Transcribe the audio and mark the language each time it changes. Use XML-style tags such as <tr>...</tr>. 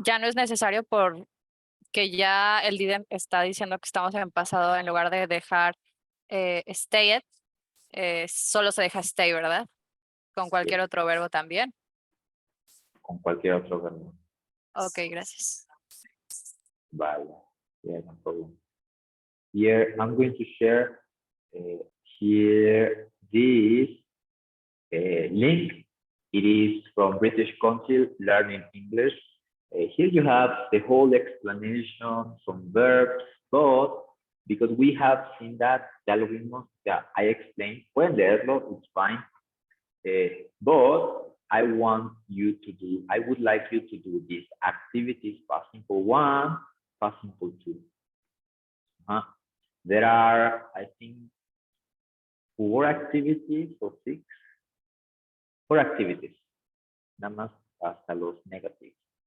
<es>ya no es necesario por que ya el didn't está diciendo que estamos en pasado en lugar de dejar stayed, solo se deja stay, ¿verdad? Con cualquier otro verbo también. Con cualquier otro verbo. Ok, gracias.</es> <en>Vale. Yeah, no problem. Here, I'm going to share here this link. It is from British Council Learning English. Here you have the whole explanation, some verbs, but because we have seen that,</en> <es>ya lo vimos,</es> <en>ya I explained,</en> <es>pueden leerlo, it's fine.</es> <en>But I want you to do, I would like you to do these activities, past simple 1, past simple 2. There are, I think, 4 activities or 6. 4 activities,</en> <es>nada más hasta los negativos.</es>